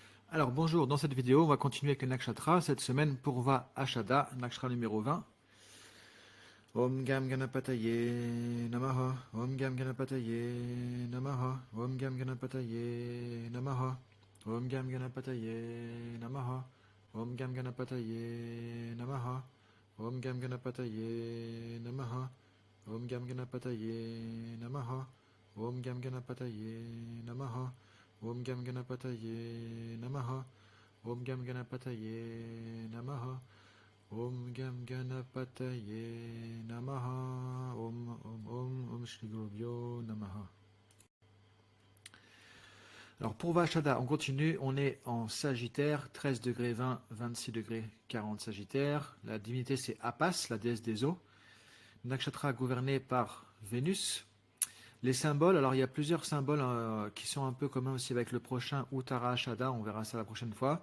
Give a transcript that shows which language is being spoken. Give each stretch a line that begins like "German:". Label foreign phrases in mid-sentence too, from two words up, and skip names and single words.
French: Alors bonjour, dans cette vidéo, on va continuer avec le nakshatra. Cette semaine, Purva Ashada, nakshatra numéro 20.
Sanskrit: ॐ गं गणपतये नमः, ॐ गं गणपतये नमः, ॐ गं गणपतये नमः, ॐ गं गणपतये नमः, ॐ गं गणपतये नमः, ॐ गं गणपतये नमः, ॐ गं गणपतये नमः, ॐ गं गणपतये नमः, ॐ गं गणपतये नमः, ॐ गं गणपतये नमः, ॐ गं गणपतये नमः, ॐ श्री गुरुभ्यो नमः.
French: Alors pour Vashada, on continue, on est en Sagittaire, 13 degrés 20, 26 degrés 40 Sagittaire. La divinité c'est Apas, la déesse des eaux. Nakshatra gouverné par Vénus. Les symboles, alors il y a plusieurs symboles qui sont un peu communs aussi avec le prochain Uttarashada, on verra ça la prochaine fois.